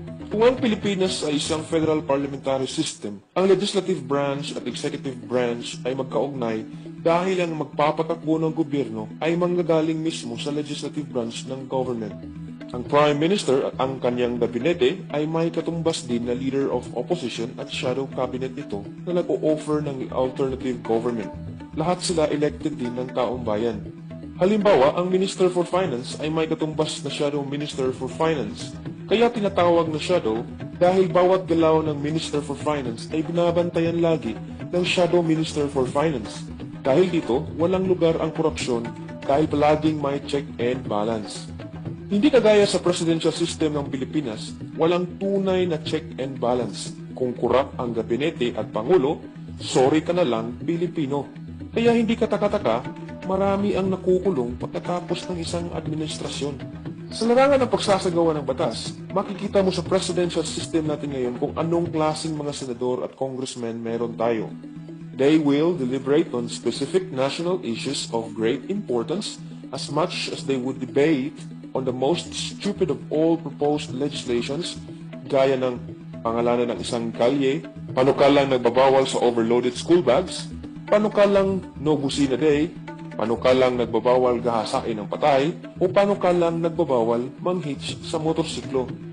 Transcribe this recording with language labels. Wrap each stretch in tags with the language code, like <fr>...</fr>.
<tl>Kung ang Pilipinas ay isang federal parliamentary system, ang legislative branch at executive branch ay magkaugnay dahil ang magpapatakbo ng gobyerno ay manggagaling mismo sa legislative branch ng government. Ang Prime Minister at ang kanyang gabinete ay may katumbas din na leader of opposition at shadow cabinet nito na nag-o-offer ng alternative government. Lahat sila elected din ng taong bayan. Halimbawa, ang Minister for Finance ay may katumbas na Shadow Minister for Finance. Kaya tinatawag na shadow dahil bawat galaw ng Minister for Finance ay binabantayan lagi ng Shadow Minister for Finance. Dahil dito, walang lugar ang korupsyon dahil palaging may check and balance. Hindi kagaya sa presidential system ng Pilipinas, walang tunay na check and balance. Kung kurap ang gabinete at pangulo, sorry ka na lang, Pilipino. Kaya hindi katakataka, marami ang nakukulong pagkatapos ng isang administrasyon. Sa larangan ng pagsasagawa ng batas, makikita mo sa presidential system natin ngayon kung anong klaseng mga senador at congressmen meron tayo.</tl> <en>They will deliberate on specific national issues of great importance as much as they would debate on the most stupid of all proposed legislations,</en> <tl>gaya ng pangalanan ng isang kalye, panukalang nagbabawal sa overloaded school bags, panukalang no busina day, panukalang nagbabawal gahasain ng patay, o panukalang nagbabawal manghitch sa motorsiklo.</tl>